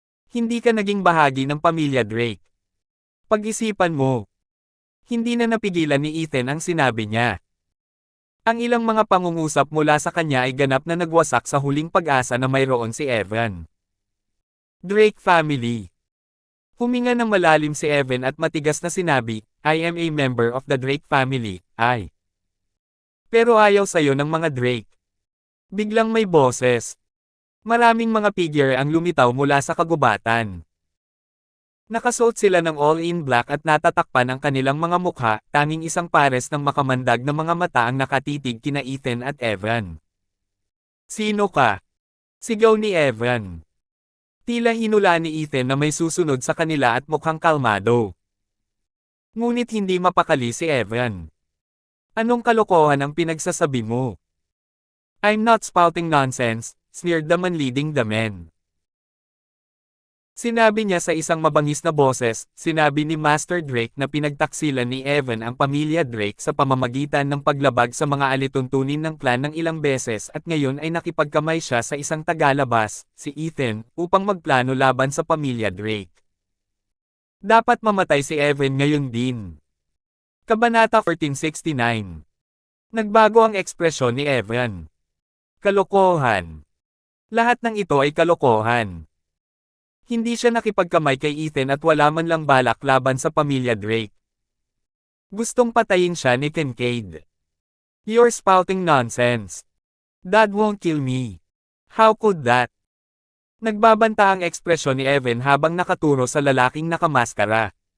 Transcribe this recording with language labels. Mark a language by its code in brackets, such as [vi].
[tl] Hindi ka naging bahagi ng pamilya Drake. Pag-isipan mo. Hindi na napigilan ni Ethan ang sinabi niya. Ang ilang mga pangungusap mula sa kanya ay ganap na nagwasak sa huling pag-asa na mayroon si Evan. [en] Drake family. [tl] Huminga ng malalim si Evan at matigas na sinabi, [en] I am a member of the Drake family, I. [tl] Pero ayaw sa'yo ng mga Drake. Biglang may boses. Maraming mga figure ang lumitaw mula sa kagubatan. Nakasuot sila ng [en] all-in black [tl] at natatakpan ang kanilang mga mukha, tanging isang pares ng makamandag na mga mata ang nakatitig kina Ethan at Evan. Sino ka? Sigaw ni Evan. Tila hinula ni Ethan na may susunod sa kanila at mukhang kalmado. Ngunit hindi mapakali si Evan. Anong kalokohan ang pinagsasabi mo? [en] I'm not spouting nonsense, sneered the man leading the men. [tl] Sinabi niya sa isang mabangis na boses, sinabi ni Master Drake na pinagtaksilan ni Evan ang pamilya Drake sa pamamagitan ng paglabag sa mga alituntunin ng clan ng ilang beses at ngayon ay nakipagkamay siya sa isang tagalabas, si Ethan, upang magplano laban sa pamilya Drake. Dapat mamatay si Evan ngayon din. Kabanata 1469. Nagbago ang ekspresyon ni Evan. Kalokohan. Lahat ng ito ay kalokohan. Hindi siya nakipagkamay kay Ethan at wala man lang balak laban sa pamilya Drake. Gustong patayin siya ni Kincaid. [en] "You're spouting nonsense. Dad won't kill me. How could that?" [tl] Nagbabanta ang ekspresyon ni Evan habang nakaturo sa lalaking nakamaskara.